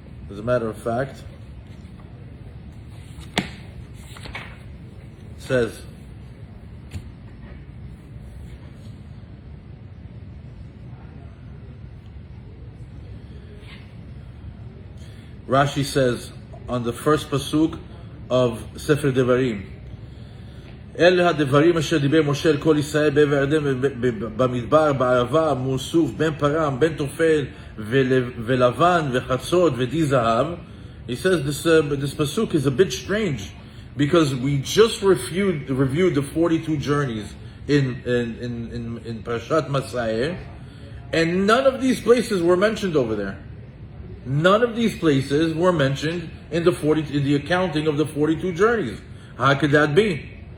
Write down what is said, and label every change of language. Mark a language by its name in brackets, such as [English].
[English] As a matter of fact, it says, Rashi says on the first pasuk, of Sefer Devarim. [Hebrew] El הדברים אשר דיבר משה אל כל ישראל בעבר הירדן במדבר בערבה מול סוף בן פרם בן תופל ולבן וחצות ודי זהב. [English] He says this pasuk is a bit strange because we just reviewed the 42 journeys in Parashat Masayeh, and none of these places were mentioned over there. None of these places were mentioned in the accounting of the 42 journeys. How could that be?